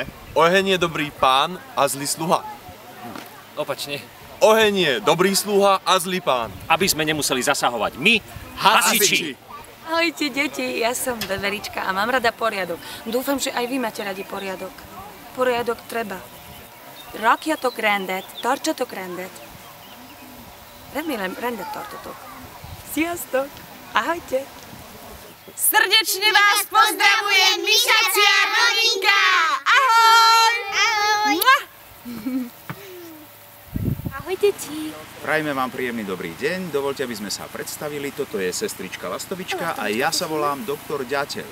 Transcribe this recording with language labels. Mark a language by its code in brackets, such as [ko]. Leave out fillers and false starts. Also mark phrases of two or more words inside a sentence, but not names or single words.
[sk] Oheň je dobrý pán a zlý sluha. Opačne. Oheň je dobrý sluha a zlý pán. Aby sme nemuseli zasahovať my, hasiči. Ahojte, deti, ja som Veverička a mám rada poriadok. Dúfam, že aj vy máte radi poriadok. Poriadok treba. [hu] Rakjatok rendet, tartsatok rendet. Remélem, rendet tartotok. Sziasztok! [sk] Ahojte! Srdečne vás pozdravuje myšacia rodinka! Ahoj! Ahoj! Ahoj, deti! Prajme vám príjemný dobrý deň, dovoľte, aby sme sa predstavili. Toto je sestrička Lastovička a ja sa volám doktor Ďateľ.